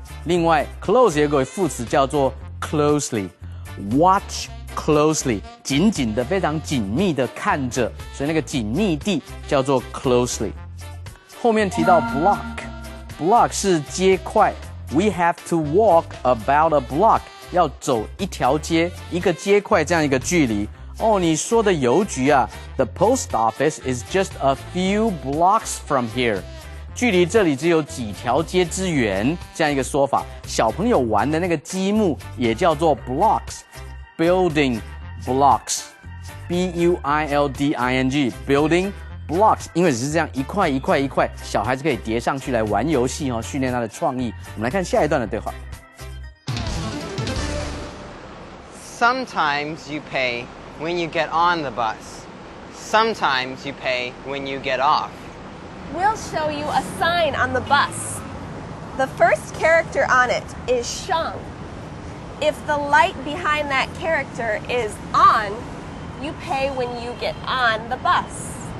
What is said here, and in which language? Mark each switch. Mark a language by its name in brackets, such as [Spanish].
[Chinese] 另外 close 也有个副词叫做 closely. [English] Watch closely [Chinese] 紧紧的非常紧密的看着，所以那个紧密地叫做 closely. 后面提到 block 是街块。 [English] We have to walk about a block. [Chinese] 要走一条街，一个街块这样一个距离。哦，你说的邮局啊 [English] ，The post office is just a few blocks from here. [Chinese] 距离这里只有几条街之远，这样一个说法。小朋友玩的那个积木也叫做 blocks. [English] Building blocks. B-U-I-L-D-I-N-G. Building blocks. [Chinese] 因为只是这样一块一块一块，小孩子可以叠上去来玩游戏哦，训练他的创意。我们来看下一段的对话。 [English] Sometimes you pay when you get on the bus. Sometimes you pay when you get off. We'll show you a sign on the bus. The first character on it is shang. If the light behind that character is on, you pay when you get on the bus.